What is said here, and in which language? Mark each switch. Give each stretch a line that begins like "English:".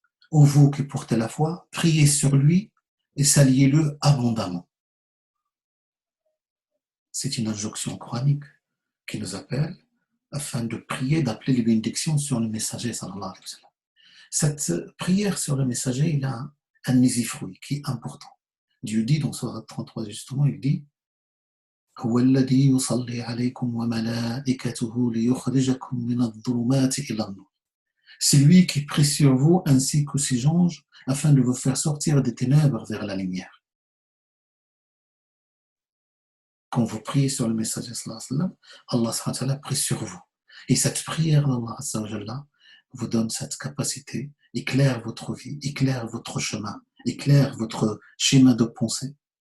French: Ô vous qui portez la foi, priez sur lui et saluez-le abondamment. C'est une injonction coranique qui nous appelle afin de prier, d'appeler les bénédictions sur le messager sallallahu alayhi wa sallam. Cette prière sur le messager, il a un misifruit qui est important. Dieu dit dans Sourate 33 justement, il dit
Arabic: هو الذي يصلي عليكم وملائكته ليخرجكم من الظلمات إلى النور.
French: C'est lui qui prie sur vous ainsi que ses anges afin de vous faire sortir des ténèbres vers la lumière. Quand vous priez sur le messager sallallahu alayhi wa sallam, Allah subhanahu wa ta'ala prie sur vous. Et cette prière d'Allah azza wa jalla vous donne cette capacité, éclaire votre vie, éclaire votre chemin, éclaire votre schéma de pensée.